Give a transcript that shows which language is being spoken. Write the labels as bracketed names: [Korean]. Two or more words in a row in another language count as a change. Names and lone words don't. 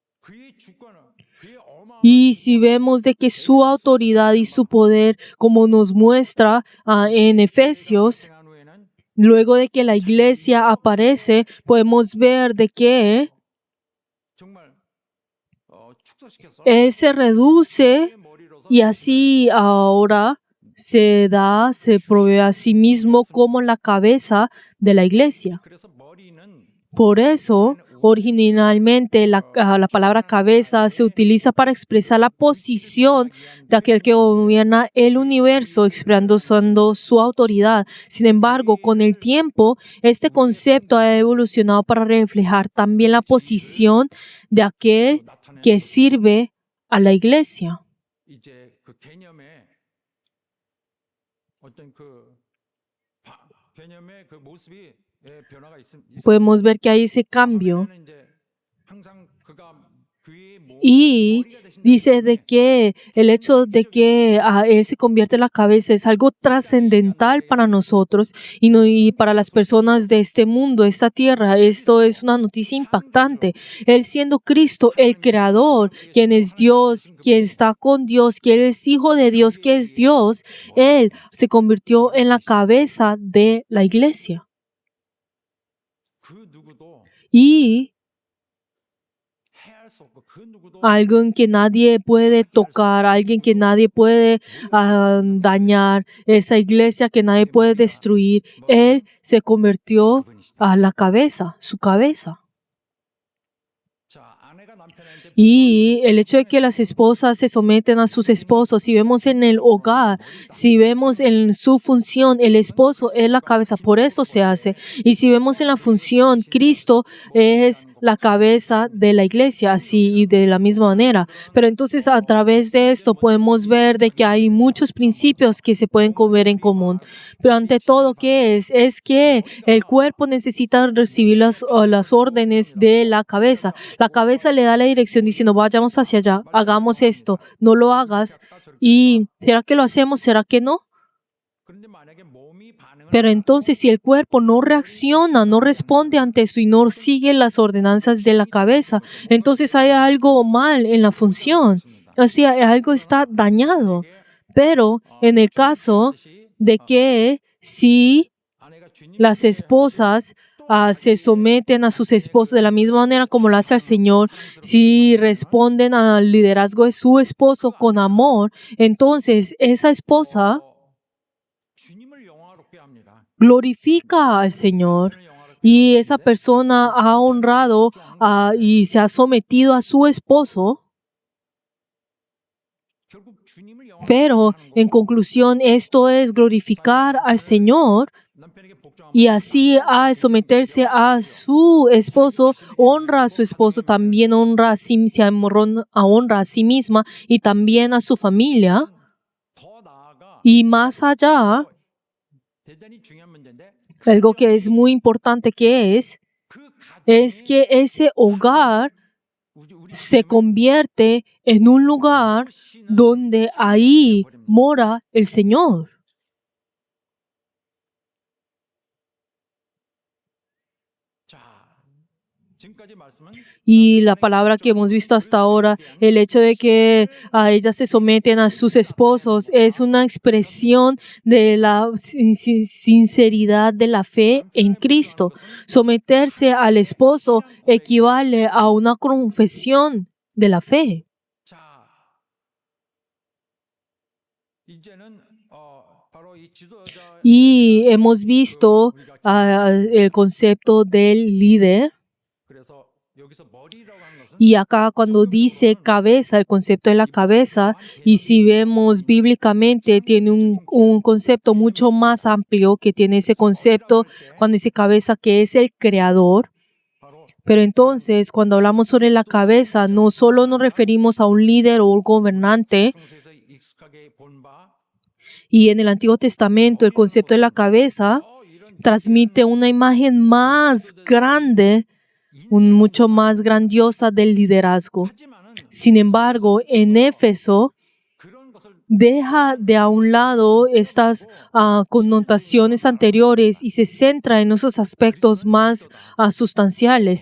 [Spanish] Y si vemos de que su autoridad y su poder, como nos muestra en Efesios, luego de que la iglesia aparece, podemos ver de que Él se reduce Y así ahora se provee a sí mismo como la cabeza de la iglesia. [Korean] 그래서 머리는 [Spanish] Por eso, originalmente la palabra cabeza se utiliza para expresar la posición de aquel que gobierna el universo, expresando su autoridad. Sin embargo, con el tiempo, este concepto ha evolucionado para reflejar también la posición de aquel que sirve a la iglesia. [Korean] 이제 그 개념의 어떤 개념의 그 모습이 변화가 [Spanish] Podemos ver que hay ese cambio. [Korean] 있으면 이제 항상 그가 교회의 [Spanish] Y dice de que el hecho de que Él se convierte en la cabeza es algo trascendental para nosotros y para las personas de este mundo, esta tierra. Esto es una noticia impactante. Él siendo Cristo, el Creador, quien es Dios, quien está con Dios, quien es Hijo de Dios, que es Dios, Él se convirtió en la cabeza de la iglesia. [Korean] 그 누구도 [Spanish] Y [Korean] 해할 수 없고 그 누구도 [Spanish] alguien que nadie puede tocar, alguien que nadie puede dañar, esa iglesia que nadie puede destruir. Él se convirtió a la cabeza, su cabeza. [Korean] 자, 아내가 남편한테 [Spanish] Y el hecho de que las esposas se someten a sus esposos, si vemos en el hogar, si vemos en su función, el esposo es la cabeza, por eso se hace. Y si vemos en la función, Cristo es la cabeza de la iglesia, así y de la misma manera. Pero entonces a través de esto podemos ver de que hay muchos principios que se pueden ver en común. Pero ante todo, ¿qué es? Es que el cuerpo necesita recibir las órdenes de la cabeza. La cabeza le da la dirección diciendo, vayamos hacia allá, hagamos esto, no lo hagas. ¿Y será que lo hacemos? ¿Será que no? [Korean] 그런데 만약에 몸이 반응을 [Spanish] Pero entonces si el cuerpo no reacciona, no responde ante eso y no sigue las ordenanzas de la cabeza, entonces hay algo mal en la función. O sea, algo está dañado. Pero en el caso de que si [Korean] 아내가 주님 [Spanish] las esposas se someten a sus esposos de la misma manera como lo hace el Señor, si responden al liderazgo de su esposo con amor, entonces esa esposa [Korean] 주님을 영화롭게 합니다. [Spanish] glorifica al Señor y esa persona ha honrado y se ha sometido a su esposo. [Korean] 결국 주님을 영화롭게 [Spanish] Pero en conclusión, esto es glorificar al Señor [Korean] 남편에게 복종하면 [Spanish] y así al someterse a su esposo, honra a su esposo, también honra a sí misma y también a su familia. [Korean] 더 나아가 [Spanish] Y más allá, [Korean] 대단히 중요한 문제인데 [Spanish] algo que es muy importante que es que ese hogar se convierte en un lugar donde ahí mora el Señor. [Korean] 자, 지금까지 말씀은 [Spanish] Y la palabra que hemos visto hasta ahora, el hecho de que ellas se someten a sus esposos, es una expresión de la sinceridad de la fe en Cristo. Someterse al esposo equivale a una confesión de la fe. [Korean] 자, 이제는 바로 이 지도자 [Spanish] Y hemos visto el concepto del líder. [Korean] 그래서 여기서 머리라고 하는 것은 [Spanish] Y acá cuando dice cabeza, el concepto de la cabeza, y si vemos bíblicamente, tiene un concepto mucho más amplio que tiene ese concepto cuando dice cabeza, que es el creador. [Korean] 바로 [Spanish] Pero entonces, cuando hablamos sobre la cabeza, no solo nos referimos a un líder o un gobernante, [Korean] 성서에서 익숙하게 본바 [Spanish] y en el Antiguo Testamento el concepto de la cabeza transmite una imagen más grande, mucho más grandiosa del liderazgo. [Korean] 하지만은 [Spanish] Sin embargo, en Éfeso [Korean] 그런 것을 [Spanish] deja de a un lado estas connotaciones anteriores y se centra en esos aspectos más sustanciales.